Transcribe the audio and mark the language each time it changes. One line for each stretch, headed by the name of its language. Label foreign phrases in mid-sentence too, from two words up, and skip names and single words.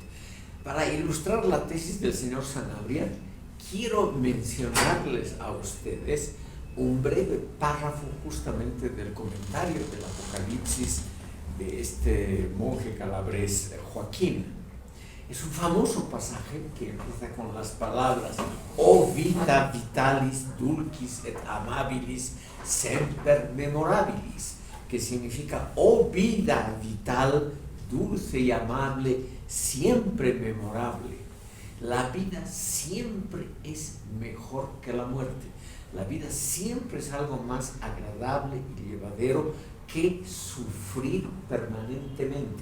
Spanish: Para ilustrar la tesis del señor Sanabria, quiero mencionarles a ustedes un breve párrafo justamente del comentario del Apocalipsis de este monje calabrés Joaquín. Es un famoso pasaje que empieza con las palabras
Latin: O vita vitalis dulcis et amabilis semper memorabilis,
Spanish: que significa oh vida vital, dulce y amable, siempre memorable. La vida siempre es mejor que la muerte. La vida siempre es algo más agradable y llevadero que sufrir permanentemente.